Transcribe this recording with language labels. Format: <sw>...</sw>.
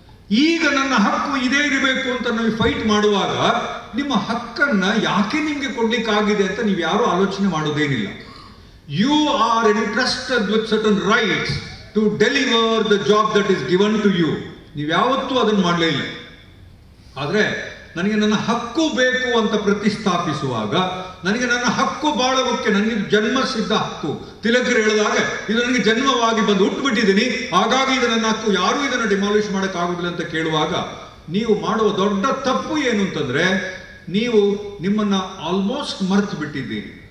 <kn>ಈಗ ನನ್ನ ಹಕ್ಕು ಇದೇ ಇರಬೇಕು ಅಂತ ನಾವು ಫೈಟ್ ಮಾಡುವಾಗ ನಿಮ್ಮ ಹಕ್ಕನ್ನ ಯಾಕೆ ನಿಮ್ಗೆ ಕೊಡ್ಲಿಕ್ಕಾಗಿದೆ ಅಂತ ನೀವು ಯಾರು ಆಲೋಚನೆ ಮಾಡೋದೇನಿಲ್ಲ.</kn> <en>You are entrusted with certain rights to deliver the job that is given to you.</en> <kn>ನೀವು ಯಾವತ್ತೂ ಅದನ್ನು ಮಾಡಲೇ ಇಲ್ಲ. ಆದ್ರೆ ನನಗೆ ನನ್ನ ಹಕ್ಕು ಬೇಕು ಅಂತ ಪ್ರತಿಷ್ಠಾಪಿಸುವಾಗ, ನನಗೆ ನನ್ನ ಹಕ್ಕು ಬಹಳ ಮುಖ್ಯ, ನನಗೆ ಜನ್ಮ ಸಿದ್ಧ ಹಕ್ಕು. ತಿಲಕರು ಹೇಳಿದಾಗ ಇದು ನನಗೆ ಜನ್ಮವಾಗಿ ಬಂದು ಹುಟ್ಟುಬಿಟ್ಟಿದ್ದೀನಿ, ಹಾಗಾಗಿ ಇದು ನನ್ನ ಹಕ್ಕು, ಯಾರೂ ಇದನ್ನು ಡಿಮಾಲಿಷ್ ಮಾಡಕ್ ಆಗುದಿಲ್ಲ ಅಂತ ಕೇಳುವಾಗ ನೀವು ಮಾಡುವ ದೊಡ್ಡ ತಪ್ಪು ಏನು ಅಂತಂದ್ರೆ, ನೀವು ನಿಮ್ಮನ್ನ ಆಲ್ಮೋಸ್ಟ್ ಮರೆತು ಬಿಟ್ಟಿದ್ದೀರಿ.</kn>